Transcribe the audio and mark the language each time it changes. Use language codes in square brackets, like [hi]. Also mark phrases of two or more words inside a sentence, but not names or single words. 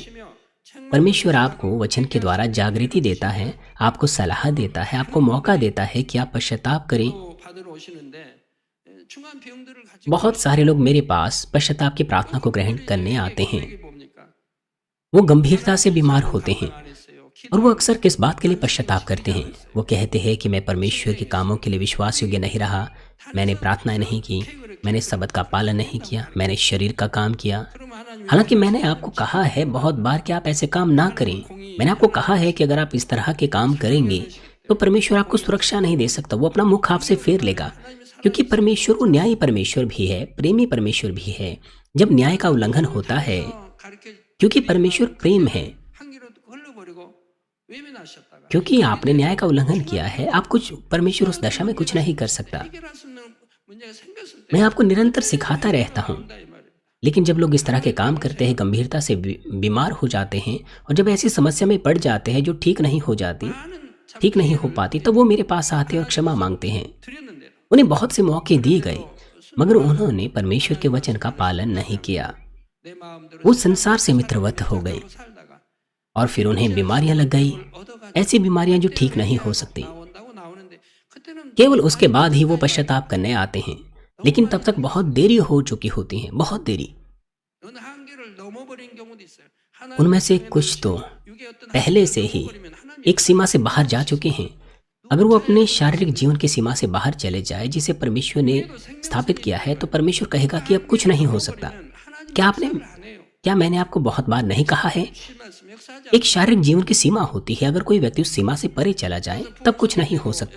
[hi] परमेश्वर आपको वचन के द्वारा जागृति देता है, आपको सलाह देता है, आपको मौका देता है कि आप पश्चाताप करें। [ko] 받으러 오시는데 중한 병들을 가지고 [hi] बहुत सारे लोग मेरे पास पश्चाताप की प्रार्थना को ग्रहण करने आते हैं। [ko] 뭡니까? [hi] वो गंभीरता से बीमार होते हैं [ko] 안 했어요. [hi] और वो अक्सर किस बात के लिए पश्चाताप करते हैं? वो कहते हैं कि मैं परमेश्वर के कामों के लिए विश्वास योग्य नहीं रहा, मैंने प्रार्थनाएं नहीं की, मैंने सबत का पालन नहीं किया, मैंने शरीर का काम किया। [ko] 그럼 하나님 [hi] हालांकि मैंने आपको कहा है बहुत बार कि आप ऐसे काम ना करें। मैंने आपको कहा है कि अगर आप इस तरह के काम करेंगे तो परमेश्वर आपको सुरक्षा नहीं दे सकता, वो अपना मुख आपसे फेर लेगा, क्योंकि परमेश्वर वो न्यायी परमेश्वर भी है, प्रेमी परमेश्वर भी है। जब न्याय का उल्लंघन होता है, [ko] 가르쳐 [hi] क्योंकि परमेश्वर प्रेम है, [ko] 한 길로 흘러버리고 외면하셨다가 [hi] क्योंकि आपने न्याय का उल्लंघन किया है, आप कुछ परमेश्वर उस दशा में कुछ नहीं कर सकता। [ko] 해결할 수 있는 문제가 생겼을 때 [hi] मैं आपको निरंतर सिखाता रहता हूँ, [ko] 이 말이에요. [hi] लेकिन जब लोग इस तरह के काम करते हैं, गंभीरता से बीमार हो जाते हैं और जब ऐसी समस्या में पड़ जाते हैं जो ठीक नहीं हो जाती, [ko] 많은 [hi] ठीक नहीं हो पाती, तब वो मेरे पास आते हैं और क्षमा मांगते हैं। [ko] 드렸는데도 [hi] उन्हें बहुत से मौके दिए गए मगर उन्होंने परमेश्वर के वचन का पालन नहीं किया। [ko] 내 마음대로 [hi] वो संसार से मित्रवत हो गए [ko] 살다가 [hi] और फिर उन्हें बीमारियां लग गई, [ko] 얻어가지고 [hi] ऐसी बीमारियां जो ठीक नहीं हो सकती। [ko] 나온다고 나오는데 그때는 [hi] केवल उसके बाद ही वो पश्चाताप करने आते हैं, लेकिन तब तक बहुत देरी हो चुकी होती है, बहुत देरी। [ko] 어느 한계를 넘어버린 경우도 있어요. [hi] उनमें से [ko] 하나님의 [hi] कुछ तो [ko] 육의 어떤 [hi] पहले [ko] 한계를 [hi] से ही [ko] 넘어버리면 하나님이 [hi] एक सीमा से बाहर जा चुके हैं। अगर वो अपने शारीरिक जीवन की सीमा से बाहर चले जाए जिसे परमेश्वर ने स्थापित किया है, तो परमेश्वर कहेगा कि अब कुछ नहीं हो सकता। क्या मैंने आपको बहुत बार नहीं कहा है? एक शारीरिक जीवन की सीमा होती है। अगर कोई व्यक्ति उस सीमा से परे चला जाए तब कुछ नहीं हो सकता।